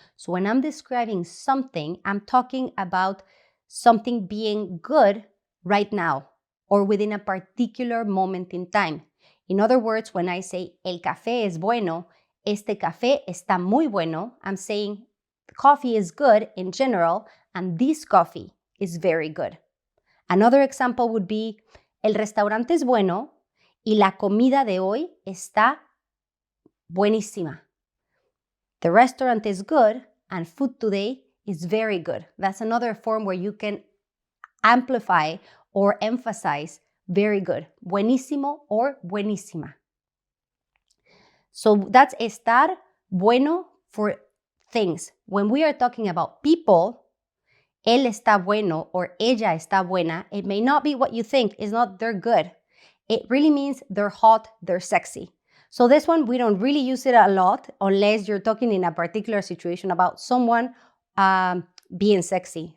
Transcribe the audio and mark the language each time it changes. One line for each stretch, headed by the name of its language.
English: So when I'm describing something, I'm talking about something being good right now or within a particular moment in time. In other words, when I say
Spanish: el café es bueno, este café está muy bueno,
English: I'm saying coffee is good in general and this coffee is very good. Another example would be
Spanish: el restaurante es bueno y la comida de hoy está buenísima.
English: The restaurant is good and food today is very good. That's another form where you can amplify or emphasize very good.
Spanish: Buenísimo or buenísima.
English: So that's estar bueno for things. When we are talking about people,
Spanish: él está bueno or ella está buena,
English: it may not be what you think. It's not they're good. It really means they're hot, they're sexy. So this one, we don't really use it a lot unless you're talking in a particular situation about someone being sexy.